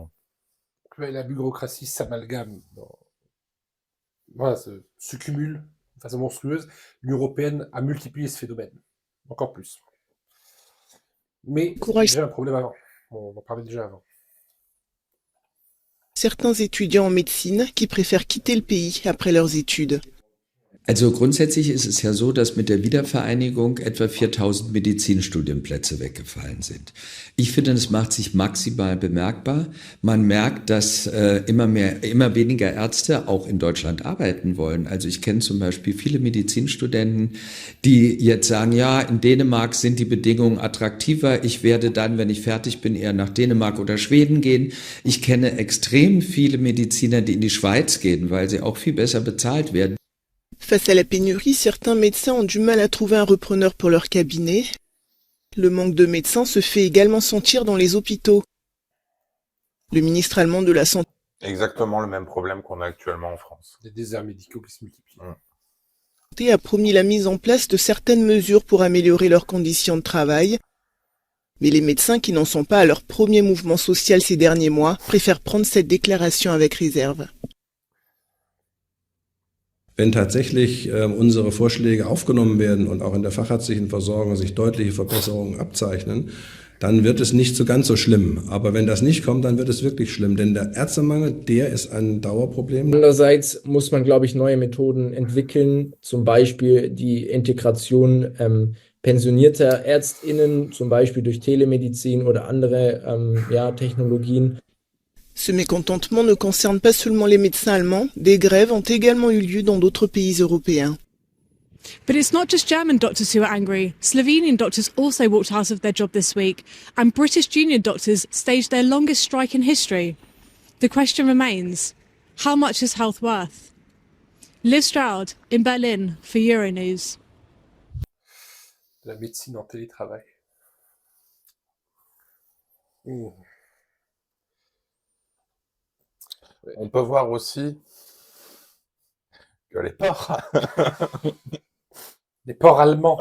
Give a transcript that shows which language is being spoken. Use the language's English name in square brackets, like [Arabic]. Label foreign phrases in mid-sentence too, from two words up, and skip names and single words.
[French] La bureaucratie s'amalgame. Voilà, se cumule de façon monstrueuse. L'Union européenne a multiplié ce phénomène. Encore plus. Mais il y a déjà un problème avant. On en parlait déjà avant. Certains étudiants en médecine qui préfèrent quitter le pays après leurs études. [German] Also grundsätzlich ist es ja so, dass mit der Wiedervereinigung etwa 4000 Medizinstudienplätze weggefallen sind. Ich finde, das macht sich maximal bemerkbar. Man merkt, dass immer weniger Ärzte auch in Deutschland arbeiten wollen. Also ich kenne zum Beispiel viele Medizinstudenten, die jetzt sagen, ja, in Dänemark sind die Bedingungen attraktiver. Ich werde dann, wenn ich fertig bin, eher nach Dänemark oder Schweden gehen. Ich kenne extrem viele Mediziner, die in die Schweiz gehen, weil sie auch viel besser bezahlt werden. [French] Face à la pénurie, certains médecins ont du mal à trouver un repreneur pour leur cabinet. Le manque de médecins se fait également sentir dans les hôpitaux. Le ministre allemand de la Santé... Exactement le même problème qu'on a actuellement en France. Des déserts médicaux qui se multiplient. A promis la mise en place de certaines mesures pour améliorer leurs conditions de travail. Mais les médecins qui n'en sont pas à leur premier mouvement social ces derniers mois préfèrent prendre cette déclaration avec réserve. [German] Wenn tatsächlich unsere Vorschläge aufgenommen werden und auch in der fachärztlichen Versorgung sich deutliche Verbesserungen abzeichnen, dann wird es nicht so ganz so schlimm. Aber wenn das nicht kommt, dann wird es wirklich schlimm. Denn der Ärztemangel, der ist ein Dauerproblem. Andererseits muss man, glaube ich, neue Methoden entwickeln, zum Beispiel die Integration pensionierter ÄrztInnen, zum Beispiel durch Telemedizin oder andere Technologien. [French] Ce mécontentement ne concerne pas seulement les médecins allemands, des grèves ont également eu lieu dans d'autres pays européens. [English] But it's not just German doctors who are angry. Slovenian doctors also walked out of their job this week, and British junior doctors staged their longest strike in history. The question remains, how much is health worth? Liv Stroud in Berlin for Euronews. [French] La médecine en télétravail. Mmh. On peut voir aussi que les ports, Les ports allemands.